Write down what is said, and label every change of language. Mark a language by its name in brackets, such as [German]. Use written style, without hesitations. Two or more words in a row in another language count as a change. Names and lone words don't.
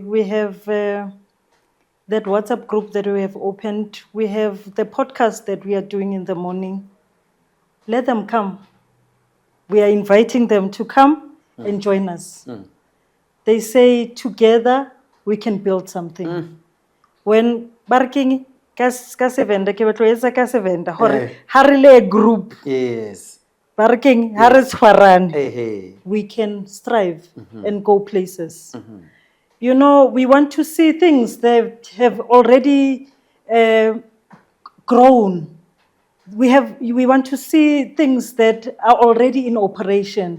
[English] We have that WhatsApp group that we have opened. We have the podcast that we are doing in the morning. Let them come. We are inviting them to come and join us. They say together we can build something. When barking [Southern Sotho] ka sevenda ke batlo etsa ka sevenda hore ha re le group [English] Yes. [Southern Sotho] barking ha re tshwarane [English] Hey. we can strive and go places. You know, we want to see things that have already grown. We want to see things that are already in operation.